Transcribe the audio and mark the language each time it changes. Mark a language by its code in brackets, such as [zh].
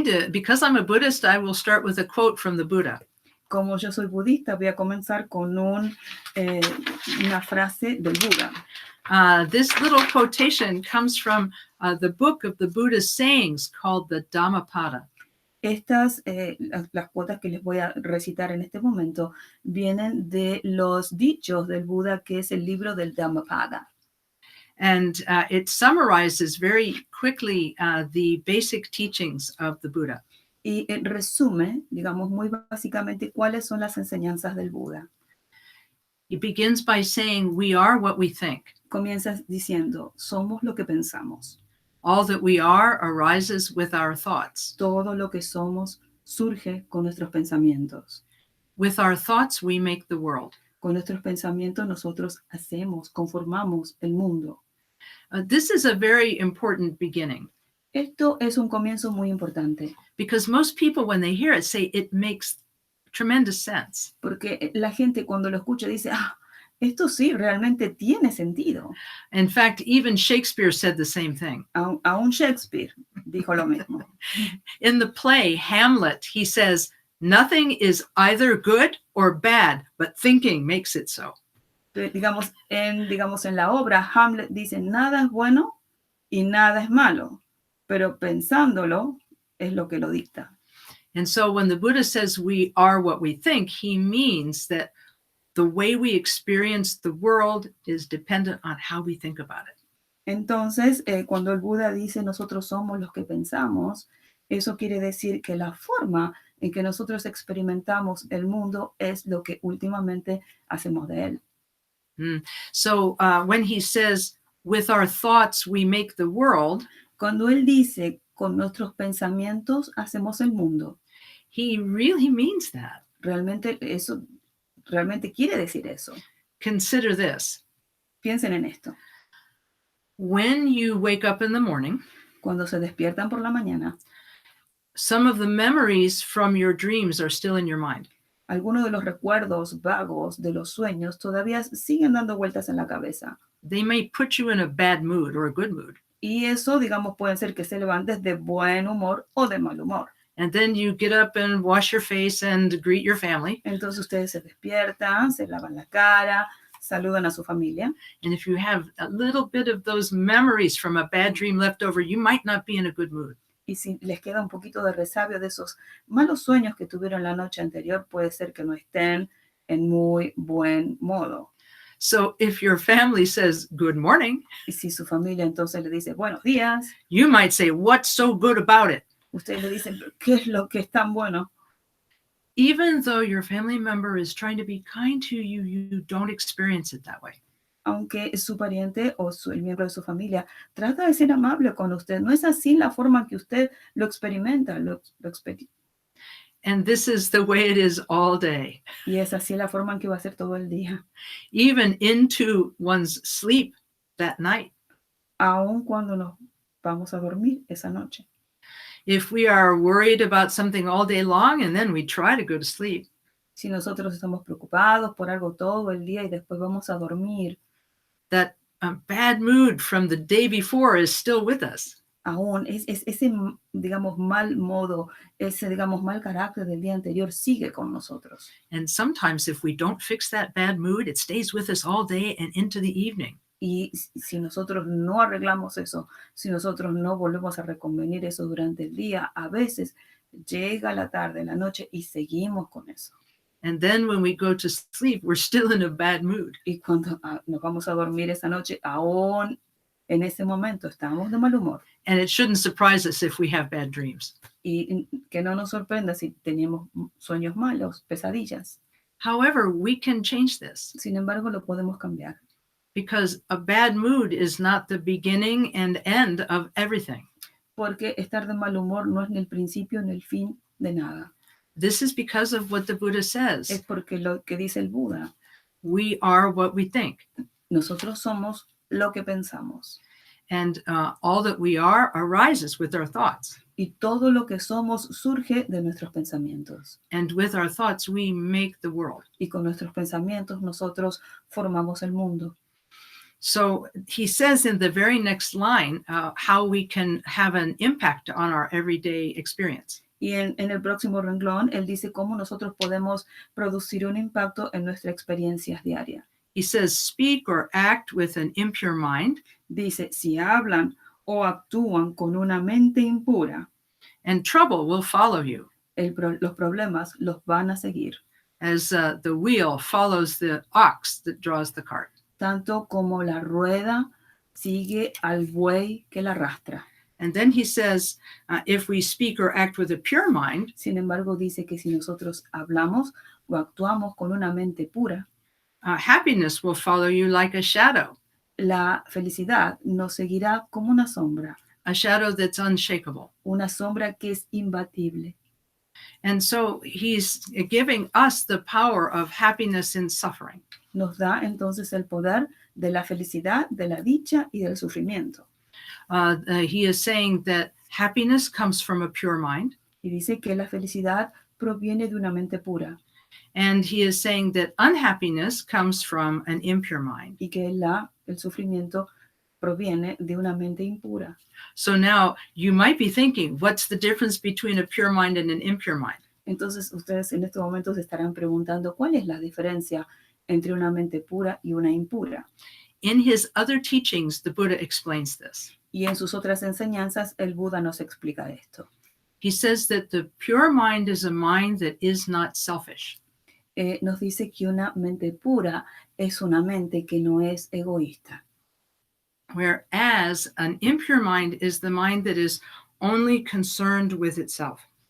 [en] Because I'm a Buddhist, I will start with a quote from the Buddha. [es] Como yo soy budista, voy a comenzar con una frase del Buda. [en] This little quotation comes from the book of the Buddha's sayings called the Dhammapada. [es] Estas, las cuotas que les voy a recitar en este momento, vienen de los dichos del Buda, que es el libro del Dhammapada. [en] And it summarizes very quickly the basic teachings of the Buddha. [es] Y resume, digamos, muy básicamente cuáles son las enseñanzas del Buda. [en] It begins by saying, we are what we think. [es] Comienza diciendo, somos lo que pensamos. [en] All that we are arises with our thoughts. [es] Todo lo que somos surge con nuestros pensamientos. [en] With our thoughts, we make the world. [es] Con nuestros pensamientos nosotros hacemos, conformamos el mundo. [en] This is a very important beginning. [es] Esto es un comienzo muy importante. [en] Because most people, when they hear it, say it makes tremendous sense. [es] Porque la gente cuando lo escucha dice, esto sí realmente tiene sentido. [en] In fact, even Shakespeare said the same thing. [es] Aún Shakespeare dijo lo mismo. [en] In the play Hamlet, he says, nothing is either good or bad, but thinking makes it so. [es] Digamos, en la obra, Hamlet dice, nada es bueno y nada es malo, pero pensándolo es lo que lo dicta. [en] And so when the Buddha says we are what we think, he means that the way we experience the world is dependent on how we think about it. [es] Entonces, cuando el Buda dice nosotros somos los que pensamos, eso quiere decir que la forma en que nosotros experimentamos el mundo es lo que últimamente hacemos de él. [en] So when he says, with our thoughts we make the world, [es] cuando él dice, con nuestros pensamientos hacemos el mundo, [en] he really means that. [es] Realmente quiere decir eso. [en] Consider this. [es] Piensen en esto. [en] When you wake up in the morning, [es] cuando se despiertan por la mañana, [en] some of the memories from your dreams are still in your mind. [es] Algunos de los recuerdos vagos de los sueños todavía siguen dando vueltas en la cabeza. [en] They may put you in a bad mood or a good mood. [es] Y eso, digamos, puede ser que se levantes de buen humor o de mal humor. [en] And then you get up and wash your face and greet your family. [es] Entonces ustedes se despiertan, se lavan la cara, saludan a su familia. [en] And if you have a little bit of those memories from a bad dream left over, you might not be in a good mood. [es] Y si les queda un poquito de resabio de esos malos sueños que tuvieron la noche anterior, puede ser que no estén en muy buen modo. [en] So if your family says good morning, [es] y si su familia entonces le dice buenos días, [en] you might say, what's so good about it? [es] Ustedes le dicen, ¿qué es lo que es tan bueno? [en] Even though your family member is trying to be kind to you, you don't experience it that way. [es] Aunque su pariente o el miembro de su familia trata de ser amable con usted, no es así la forma que usted lo experimenta. [en] And this is the way it is all day, [es] Y es así la forma en que va a ser todo el día, [en] even into one's sleep that night. [es] aun cuando nos vamos a dormir esa noche. [en] If we are worried about something all day long and then we try to go to sleep, [es] Si nosotros estamos preocupados por algo todo el día y después vamos a dormir, [en] that bad mood from the day before is still with us. [es] aún ese, digamos, mal modo, ese, digamos, mal carácter del día anterior sigue con nosotros. [en] And sometimes if we don't fix that bad mood, it stays with us all day and into the evening. [es] Y si nosotros no arreglamos eso, si nosotros no volvemos a reconvenir eso durante el día, a veces llega la tarde, la noche y seguimos con eso. [en] And then when we go to sleep, we're still in a bad mood. [es] Y cuando nos vamos a dormir esa noche, aún en ese momento estamos de mal humor. [en] And it shouldn't surprise us if we have bad dreams. [es] Y que no nos sorprenda si tenemos sueños malos, pesadillas. [en] However, we can change this [es] Sin embargo, lo podemos cambiar. [en] because a bad mood is not the beginning and end of everything. [es] Porque estar de mal humor no es ni el principio ni el fin de nada. [en] This is because of what the Buddha [es] Es [en] says. [es] porque lo que dice el Buda, [en] We are what we think. [es] nosotros somos lo que pensamos. [en] And all that we are arises with our thoughts. [es] Y todo lo que somos surge de nuestros pensamientos. [en] And with our thoughts, we make the world. [es] Y con nuestros pensamientos nosotros formamos el mundo. [en] So he says in the very next line how we can have an impact on our everyday experience. [es] Y en el próximo renglón, él dice cómo nosotros podemos producir un impacto en nuestra experiencia diaria. [en] He says, speak or act with an impure mind, [es] Dice, si hablan o actúan con una mente impura, [en] and trouble will follow you, [es] los problemas los van a seguir, [en] as the wheel follows the ox that draws the cart. [es] tanto como la rueda sigue al buey que la arrastra. [en] And then he says, if we speak or act with a pure mind, [es] Sin embargo, dice que si nosotros hablamos o actuamos con una mente pura, [en] happiness will follow you like a shadow [es] la felicidad nos seguirá como una sombra [en] that's unshakable. [es] una sombra que es imbatible. [en] And so he's giving us the power of happiness in suffering. [es] Nos da entonces el poder de la felicidad, de la dicha y del sufrimiento. [en] He is saying that happiness comes from a pure mind. [es] Y dice que la felicidad proviene de una mente pura [en] And he is saying that unhappiness comes from an impure mind. [es] y que el sufrimiento proviene de una mente impura. [en] So now you might be thinking, what's the difference between a pure mind and an impure mind? [es] Entonces ustedes en estos momentos se estarán preguntando cuál es la diferencia entre una mente pura y una impura. [en] In his other teachings, the Buddha explains this. [es] Y en sus otras enseñanzas el Buda nos explica esto. [en] He says that the pure mind is a mind that is not selfish. [es] Nos dice que una mente pura es una mente que no es egoísta. [en] Whereas an impure mind is the mind that is only concerned with itself.